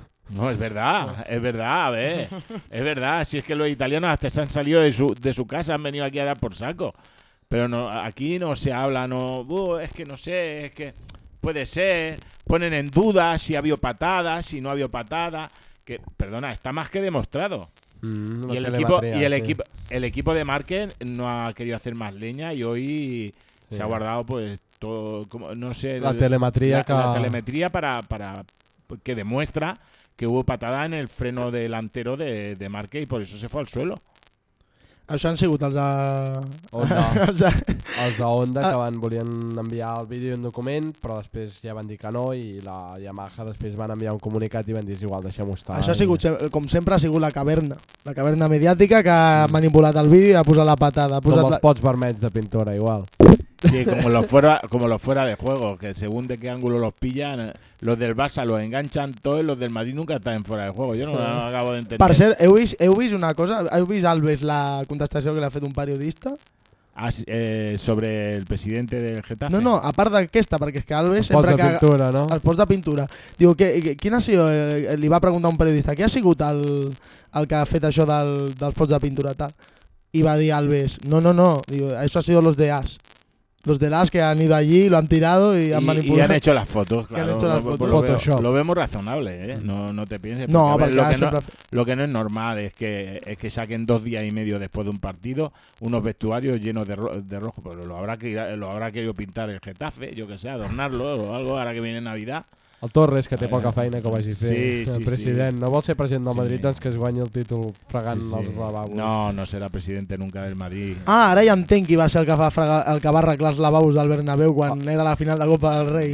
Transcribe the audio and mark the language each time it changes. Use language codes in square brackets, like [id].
[es] No, es verdad, a ver, es verdad, si es que los italianos hasta se han salido de su casa, han venido aquí a dar por saco, pero no, aquí no se habla, no, es que no sé, es que puede ser, ponen en duda si ha habido patada, si no ha habido patada, que, perdona, está más que demostrado, y el equipo, el equipo de Márquez no ha querido hacer más leña y hoy sí. Se ha guardado pues todo, no sé, la telemetría, la telemetría para que demuestra que hubo patada en el freno delantero de Marque y por eso se fue al suelo. [ca] Això han sigut els de... els de Honda, que van volien enviar el vídeo i un document, però després ja van dir que no, i la Yamaha després van enviar un comunicat i van dir igual, deixem-ho estar. Això ha sigut, com sempre, ha sigut la caverna mediàtica que ha manipulat el vídeo i ha posat la patada. Ha posat com els pots vermells de pintura, igual. [es] Sí, como lo fuera, como lo fuera de juego, que según de qué ángulo los pillan, los del Barça los enganchan todos y los del Madrid nunca están fuera de juego. Yo no acabo de entender. [ca] Per cert, heu vist una cosa, heu vist Alves la contestació que li ha fet un periodista [es] sobre el presidente del Getafe. [ca] No, a part d'aquesta, perquè és que Alves el sempre que de pintura, no? El post de pintura. Diu que quin ha sigut, li va preguntar un periodista, què ha sigut el que ha fet això dels posts de pintura tal. I va dir Alves, "No, diu, això ha sigut [es] los de AS." Los de las que han ido allí, lo han tirado y han manipulado. Y han hecho las fotos, claro. Las fotos. Lo vemos razonable, ¿eh? No te pienses. No, porque, ver, lo que no es normal es que saquen dos días y medio después de un partido unos vestuarios llenos de rojo. Pero lo habrá querido pintar el Getafe, yo que sé, adornarlo o algo, ahora que viene Navidad. [ca] El Torres, que té poca feina, que ho vagi fent. Sí, president. Sí. No vol ser president del Madrid, doncs que es guanyi el títol fregant els lavabos. No serà president nunca del Madrid. Ah, ara ja entenc qui va ser el que va arreglar els lavabos del Bernabéu quan era la final de Copa del Rei.